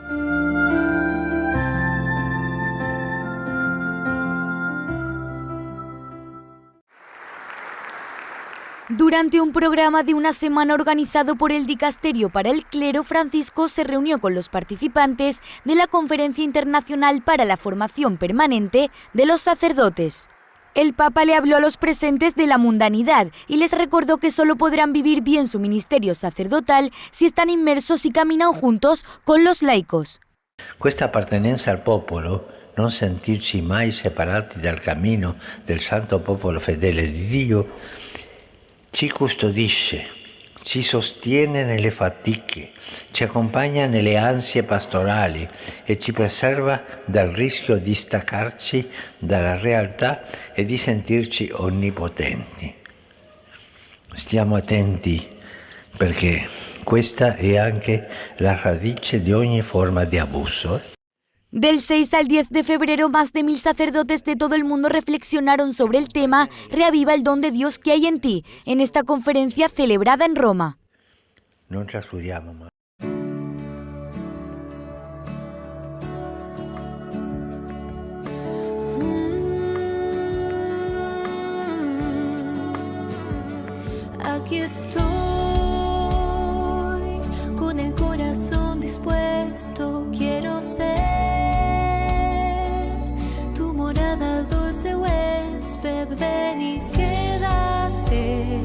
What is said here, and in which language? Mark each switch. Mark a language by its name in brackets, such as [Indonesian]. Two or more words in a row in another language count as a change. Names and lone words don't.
[Spanish] Durante un programa de una semana organizado por el Dicasterio para el Clero, Francisco se reunió con los participantes de la Conferencia Internacional para la Formación Permanente de los Sacerdotes. El Papa le habló a los presentes de la mundanidad y les recordó que solo podrán vivir bien su ministerio sacerdotal si están inmersos y caminan juntos con los laicos. [Italian] Questa appartenenza al popolo, non sentirci mai separati dal cammino del santo popolo fedele di Dio, ci custodisce, ci sostiene nelle fatiche, ci accompagna nelle ansie pastorali e ci preserva dal rischio di staccarci dalla realtà e di sentirci onnipotenti. Stiamo attenti perché questa è anche la radice di ogni forma di abuso. [Spanish] Del 6 al 10 de febrero, más de 1000 sacerdotes de todo el mundo reflexionaron sobre el tema Reaviva el don de Dios que hay en ti, en esta conferencia celebrada en Roma. [Italian] Non trascuriamo mai. [Spanish] Aquí estoy, con el corazón dispuesto, quiero ser tu morada, dulce huésped, ven y quédate.